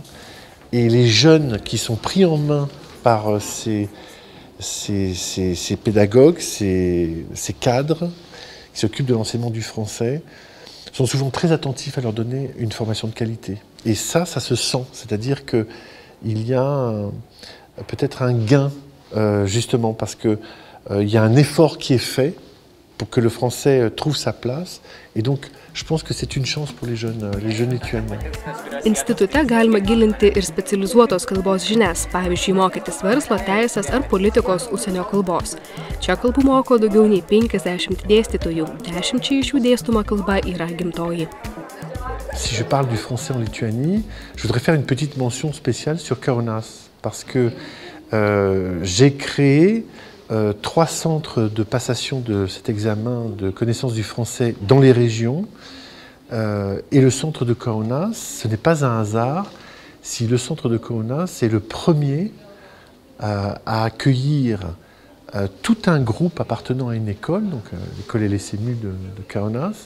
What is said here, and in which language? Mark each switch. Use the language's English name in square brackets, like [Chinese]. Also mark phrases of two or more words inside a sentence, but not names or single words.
[French] Et les jeunes qui sont pris en main par ces pédagogues, ces cadres qui s'occupent de l'enseignement du français, sont souvent très attentifs à leur donner une formation de qualité. Et ça se sent, c'est-à-dire qu'il y a peut-être un gain, justement, parce qu'il y a un effort qui est fait pour que le français trouve sa place. Et donc, je pense que c'est une chance pour les jeunes lituaniens. [Lithuanian] Institute galima gilinti ir specializuotos kalbos žinias, pavyzdžiui, mokytis verslo, teisės ar politikos užsienio kalbos. Čia kalbų moko daugiau nei 50 dėstytojų, 10 iš jų dėstoma kalba yra gimtoji. [French] Si je parle du français en Lituanie, je voudrais faire une petite mention spéciale sur Kaunas, parce que j'ai créé 3 centres de passation de cet examen de connaissance du français dans les régions. Et le centre de Kaunas, ce n'est pas un hasard si le centre de Kaunas est le premier à accueillir tout un groupe appartenant à une école, donc l'école LSMU de Kaunas.